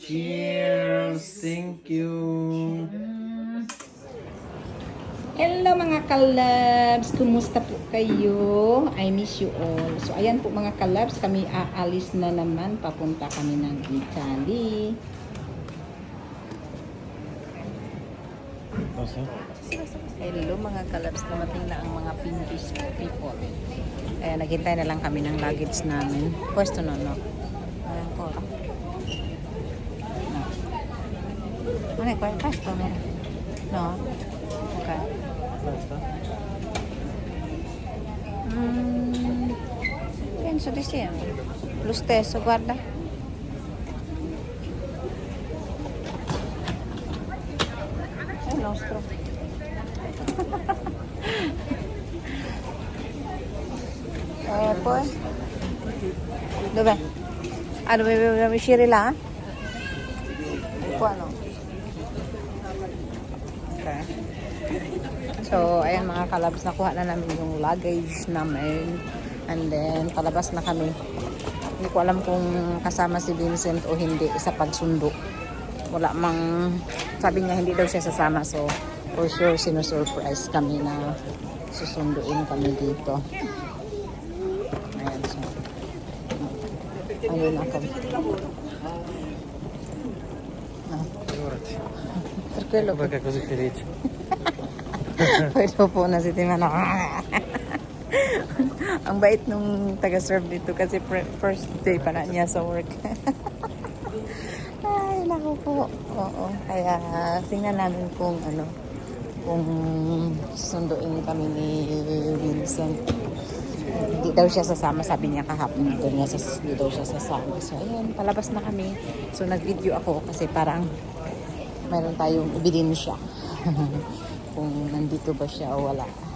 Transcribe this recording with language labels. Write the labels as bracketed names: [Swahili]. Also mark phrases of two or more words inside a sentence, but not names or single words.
[English] Cheers! Thank you! [Filipino] Hello mga kalabs! Kumusta po kayo? [English] I miss you all. [Filipino] So ayan po mga kalabs, kami aalis na naman. Papunta kami ng Italy. Hello mga kalabs, dumating na ang mga Pinkish people. Naghintay na lang kami ng luggage namin. Pwesto no. Ayan po. Ano yung pwesto no? No? [Italian] Okay. Penso di siempre. Lo stesso, guarda. È il nostro. Poi? Dov'è? Ah, dobbiamo uscire là? Qua no. [English] Okay. [Filipino] So, ayan mga kalabs, nakuha na namin yung luggage namin. [English] And then, [Filipino] palabas na kami. Hindi ko alam kung kasama si Vincent o hindi sa pagsundo. Wala mang, sabi niya hindi daw siya sasama. So, [English] for sure, [Filipino] sinusurprise kami na susunduin kami dito. Ayan, so. Ayun ako. [Italian] Perché lo... Perché è così felice? [Filipino] Pwede po na si Timano. Ang bait nung taga-serve dito kasi [English] first day [Filipino] pa na niya sa work. Ay, naku po. Oo. Kaya tingnan namin kung kung susunduin kami ni Vincent. Hindi daw siya sasama, sabi niya kahapon. Hindi daw siya sasama. So, ayun, palabas na kami. So, nag-video ako kasi parang mayroon tayong ebidensya. Kung nandito ba siya o wala.